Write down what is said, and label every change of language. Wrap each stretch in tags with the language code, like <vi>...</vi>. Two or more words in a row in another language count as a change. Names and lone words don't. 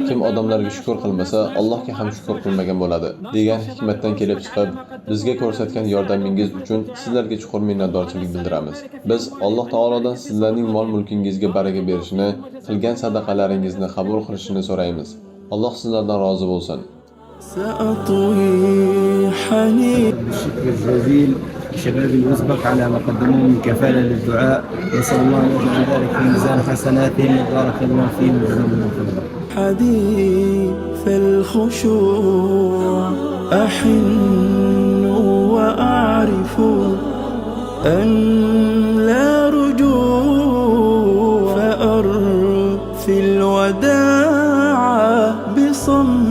<uz>Kim odamlarga shukr qilmasa, Allohga ham shukr qilmagan bo'ladi degan hikmatdan kelib chiqib, bizga ko'rsatgan yordamingiz uchun sizlarga chuqur minnatdorchilik bildiramiz. Biz Alloh taolodan sizlarning mol-mulkingizga baraka berishini, qilgan sadaqalaringizni qabul qilishini so'raymiz. Alloh sizlardan rozi bo'lsin.</uz> <ar>سأطوي حنين. الشكر الجزيل لشباب الأوزبك على ما قدموه من كفالة للدعاء، نسأل الله أن يجعل ذلك في ميزان حسناتهم وبارك الله فيهم وجزاهم الله خيرا. حديث الخشوع أحن وأعرف أن لا رجوع، فأرثي الوداع بصمت.</ar>